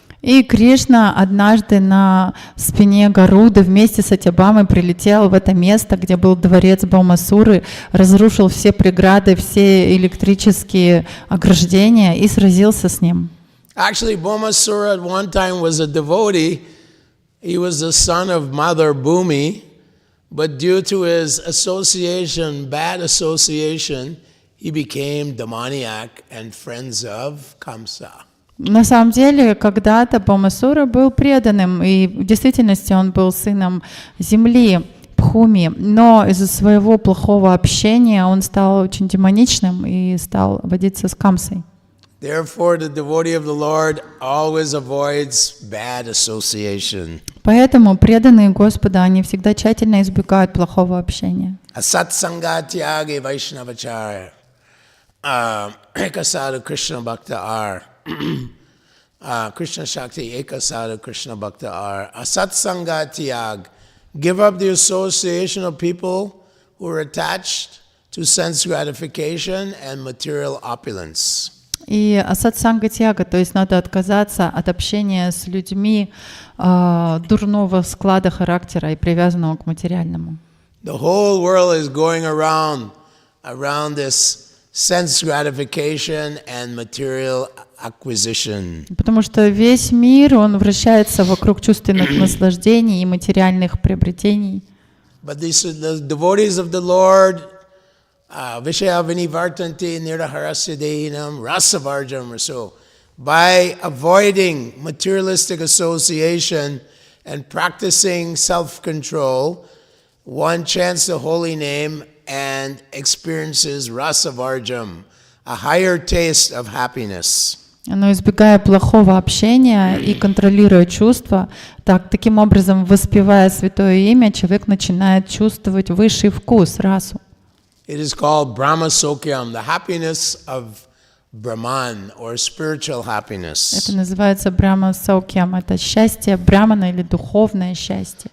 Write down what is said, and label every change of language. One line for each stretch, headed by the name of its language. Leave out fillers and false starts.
Russian: И Кришна однажды на спине Гаруды вместе с Сатьябамой прилетел в это место, где был дворец Бхаумасуры, разрушил все преграды, все электрические ограждения и сразился с ним.
English: Actually, Bhaumasura at one time was a devotee. He was the son of Mother Bhumi, but due to his association, bad association, he became demoniac and friends of Kamsa.
Russian: На самом деле, когда-то Бхаумасура был преданным, и в действительности он был сыном земли, Бхуми, но из-за своего плохого общения он стал очень демоничным и стал водиться с Камсой.
English: Therefore, the devotee of the Lord always avoids bad association.
Russian: Поэтому преданные Господа, они всегда тщательно избегают плохого общения. Asatsangatyage Vaishnavacharya. Ekasadu Krishna Bhakta Ar. Krishna Shakti Ekasadu Krishna Bhakta Ar. Asatsangatyag.
English: Give up the association of people who are attached to sense gratification and material opulence.
Russian: И асатсанга тяга, то есть надо отказаться от общения с людьми дурного склада характера и привязанного к материальному.
English: The whole world is going around this sense gratification and material acquisition.
Russian: Потому что весь мир, он вращается вокруг чувственных наслаждений и материальных приобретений.
English: But the devotees of the Lord,
Sanskrit: Vishaya Vinivartanti Niraharasya Dehinam Rasavarjam,
English: so by avoiding materialistic association and practicing self-control, one chants the holy name and experiences rasavarjam, a higher taste of happiness.
Russian: Но избегая плохого общения и контролируя чувства, таким образом, воспевая Святое Имя, человек начинает чувствовать высший вкус, расу.
English: It is called Brahma Sokyam, the happiness of Brahman, or spiritual happiness.
Russian: Это называется Брахма Саукьям, это счастье Брахмана или духовное счастье.